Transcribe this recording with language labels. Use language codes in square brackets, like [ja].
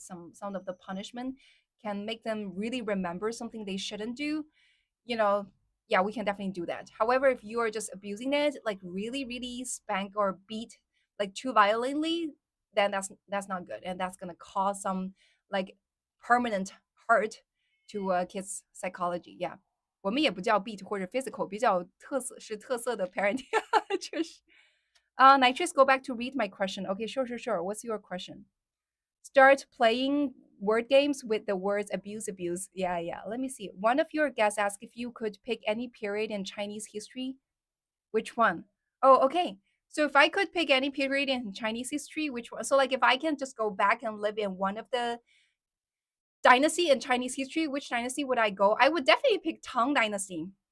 [en] Some of the punishment can make them really remember something they shouldn't do, you know, yeah, we can definitely do that. However, if you are just abusing it, like really, really spank or beat like too violently, then that's not good, and that's gonna cause some like permanent hurt to kids' psychology. [zh] Yeah，我们也不叫 beat 或者 physical，比较特色的 parenting，确实。 [en] Nitrous, go back to read my question. Okay, sure. What's your question? Start playing word games with the words abuse, abuse. Yeah. Let me see. One of your guests asked if you could pick any period in Chinese history. Which one? Oh, okay. So if I could pick any period in Chinese history, which one? So like if I can just go back and live in one of the dynasty in Chinese history, which dynasty would I go? I would definitely pick Tang Dynasty.